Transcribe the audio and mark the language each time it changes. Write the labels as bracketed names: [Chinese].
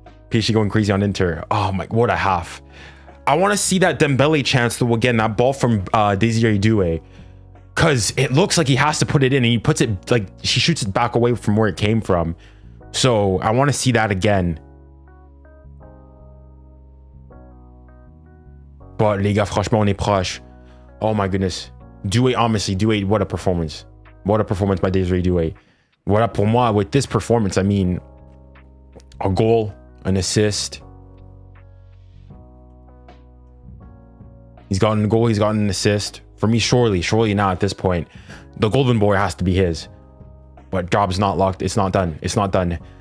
[English] PSG going crazy on Inter. Oh my, what a half. I want to see that Dembele chance though again, that ball from 𝙎𝙖𝙬𝙬. Because it looks like he has to put it in and he puts it like, he shoots it back away from where it came from. So I want to see that again. [French] But les gars, franchement, on est proche. [English] Oh my goodness. 𝙬𝙬, honestly, 𝙬𝙬, what a performance. What a performance by 𝙎𝙬𝙬. What [French] pour moi, [English] with this performance, I mean, a goal, an assist. He's gotten a goal, he's gotten an assist. For me, surely now at this point, the golden boy has to be his. But job's not locked. It's not done. It's not done.